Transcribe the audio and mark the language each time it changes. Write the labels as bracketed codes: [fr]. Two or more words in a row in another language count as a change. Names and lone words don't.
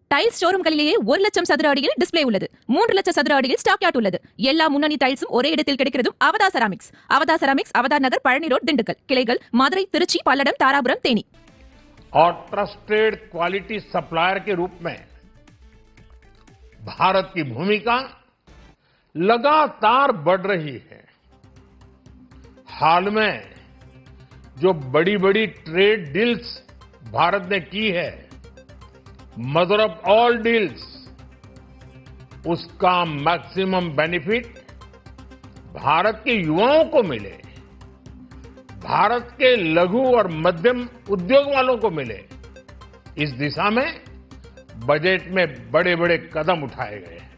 [ta] டைல்ஸ் ஷோரூம்களிலேயே 1,00,000 சதுர அடியில் டிஸ்ப்ளே உள்ளது. 3,00,000 சதுர அடியில் ஸ்டாக் யார்ட் உள்ளது. எல்லா முன்னணி டைல்ஸும் ஒரே இடத்தில் கிடைக்கிறதும் அவதா செராமிக்ஸ். அவதா செராமிக்ஸ், அவதா நகர், பழனி ரோड, திண்டுக்கல். கிளைகள் மதுரை, திருச்சி, பல்லடம், तारापुरम, தேனி. [hi] और [en] trusted quality supplier [hi] के रूप में भारत की भूमिका लगातार बढ़ रही है। हाल में जो बड़ी बड़ी [en] trade deals [hi] भारत ने की है, [en] mother of all deals, [hi] उसका [en] maximum benefit [hi] भारत के युवाओं को मिले, भारत के लघु और मध्यम उद्योग वालों को मिले, इस दिशा में बजट में बड़े बड़े कदम उठाए गए हैं।